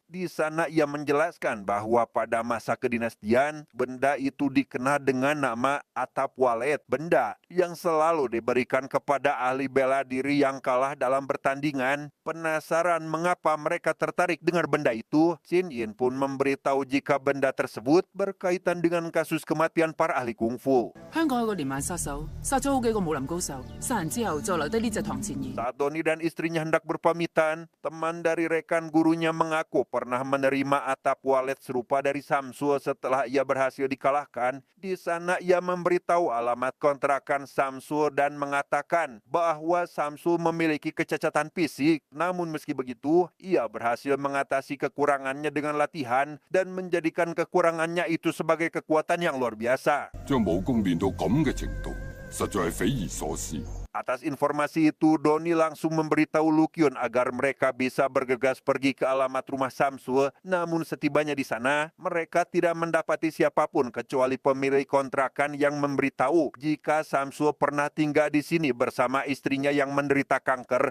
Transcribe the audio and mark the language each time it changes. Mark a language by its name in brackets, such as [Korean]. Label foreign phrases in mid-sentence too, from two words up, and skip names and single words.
[Indonesian] Di sana ia menjelaskan bahwa pada masa kedinastian, benda itu dikenal dengan nama atap walet, benda yang selalu diberikan kepada ahli bela diri yang kalah dalam bertandingan. Penasaran mengapa mereka tertarik dengan benda itu, Shin Yin pun memberitahu jika benda tersebut berkaitan dengan kasus kematian para ahli kungfu. [Cantonese] 香港有個連環殺手，殺咗好幾個武林高手，殺人之後就留低呢隻唐前兒。 [Indonesian] Saat Doni dan istrinya hendak berpamitan, teman dari rekan gurunya mengaku pernah menerima atap walet serupa dari Samsul setelah ia berhasil dikalahkan. Di sana ia memberitahu alamat kontrakan Samsul dan mengatakan bahwa Samsul memiliki kecacatan fisik. Namun meski begitu, ia berhasil mengatasi kekurangannya dengan latihan dan menjadikan kekurangannya itu sebagai kekuatan yang luar biasa. [Cantonese] 將武功練到咁嘅程度，實在係匪夷所思。 [Indonesian] Atas informasi itu, Doni langsung memberitahu Lukyun agar mereka bisa bergegas pergi ke alamat rumah Samsul. Namun setibanya di sana, mereka tidak mendapati siapapun kecuali pemilik kontrakan yang memberitahu jika Samsul pernah tinggal di sini bersama istrinya yang menderita kanker.